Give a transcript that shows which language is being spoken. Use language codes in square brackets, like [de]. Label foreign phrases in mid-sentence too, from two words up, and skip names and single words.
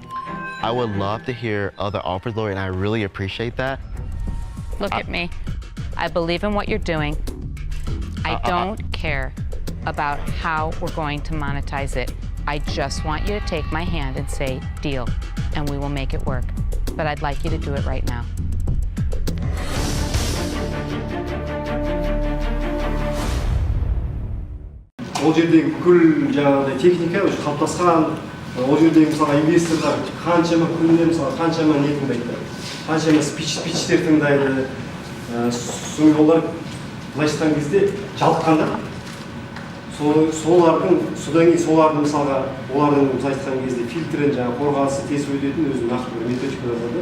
[en] I would love to hear other offers, Lori, and I really appreciate that. Look at me. I believe in what you're doing. I don't care about how we're going to monetize it. I just want you to take my hand and say, deal, and we will make it work. But I'd like you to do it right now. [kk] Ол жердегі бүкіл жаңағыдай техника уже қалыптасқан, ол жердегі мысалға инвесторлар қаншама күнде мысалы қаншама не тыңдайды, қаншама спичтер тыңдайды, сосын олар былайша айтқан кезде жалыққанда солардың содан кейін солардың мысалға олардың былайша айтқан кезде фильтрін жаңағы қорғанысы тесіп өтетін өзінің нақты бір методика жазады.